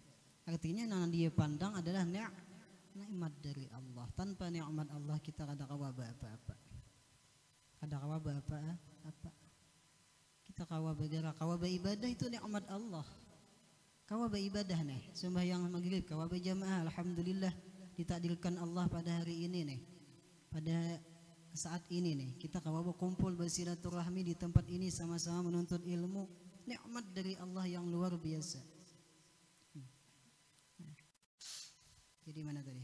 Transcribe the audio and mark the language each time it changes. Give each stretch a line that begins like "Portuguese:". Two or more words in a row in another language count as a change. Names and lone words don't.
Indonesian: Artinya yang dia pandang adalah nikmat dari Allah.
Banjar: Tanpa nikmat Allah kita kada kawa apa-apa. Kada kawa apa-apa. Kita kawa bagara, kawa beribadah itu nikmat Allah. Kawa beribadah nih, sembahyang maghrib, kawa berjamaah,
Indonesian: alhamdulillah ditakdirkan Allah pada hari ini nih. Pada saat ini nih, kita kawa berkumpul bersilaturahmi di tempat ini sama-sama menuntut ilmu. Nikmat dari Allah yang luar biasa. Jadi mana tadi?